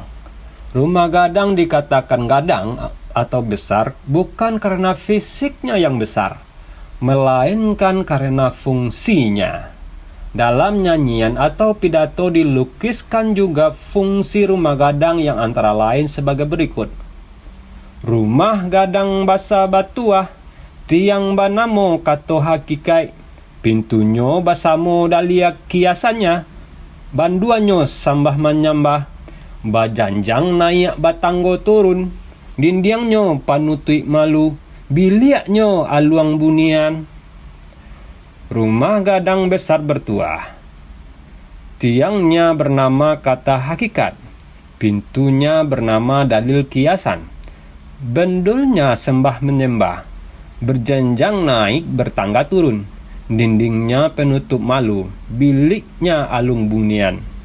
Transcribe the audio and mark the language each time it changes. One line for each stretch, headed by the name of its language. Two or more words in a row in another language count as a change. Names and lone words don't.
Indonesian: Rumah gadang dikatakan gadang atau besar bukan karena fisiknya yang besar, melainkan karena fungsinya. Dalam nyanyian atau pidato dilukiskan juga fungsi rumah gadang yang antara lain sebagai berikut.
Minangkabau: Rumah gadang basa batuah, tiang banamo kato hakikai, pintunyo basamo dalia kiasannya, banduanyo sambah menyambah, bajanjang naik batanggo turun, dindiangnya panutui malu, biliaknya aluang bunian.
Indonesian: Rumah gadang besar bertuah. Tiangnya bernama kata hakikat, pintunya bernama dalil kiasan, bendulnya sembah menyembah, berjenjang naik bertangga turun, dindingnya penutup malu, biliknya alung bunian.